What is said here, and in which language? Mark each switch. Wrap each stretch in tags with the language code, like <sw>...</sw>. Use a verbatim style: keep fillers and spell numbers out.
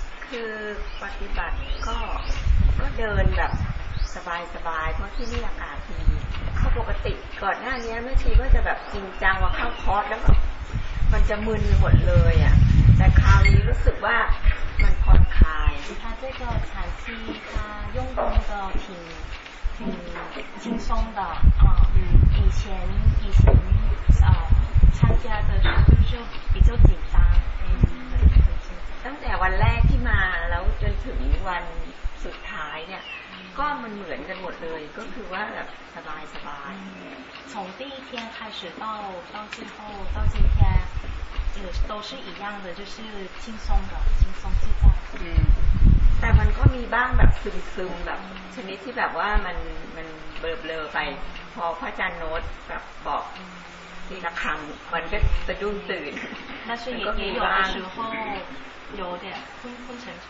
<th>คือปฏิบัติก็ก็เดินแบบสบายๆเพราะที่นี่อากาศดีเข้า ปกติก่อนหน้านี้แม่ชีก็จะแบบจริงจังว่าเข้าคอร์สแล้วแบบมันจะมึนหมดเลยอ่ะแต่คราวนี้รู้สึกว่ามันผ่อนคลาย</th> <zh>他这个禅期他用功的挺挺轻松的啊，嗯，以前以前啊参加的就是比较紧张，嗯，</zh> <th>ตั้งแต่วันแรกที่มาแล้วจนถึงวันสุดท้ายเนี่ยก็มันเหมือนกันหมดเลยก็คือว่าแบบสบายสบาย</th> <zh>从第一天开始到到最后到今天呃都是一样的就是轻松的轻松自在</zh> <th>嗯แต่มันก็มีบ้างแบบซึมๆแบบชนิดที่แบบว่ามันมันเบลอๆไปพอพระอาจารย์โน้ตแบบบอกทีละคำมันก็สะดุ้งตื่น</th> <zh>那是也也有的时候有点昏昏沉沉</zh>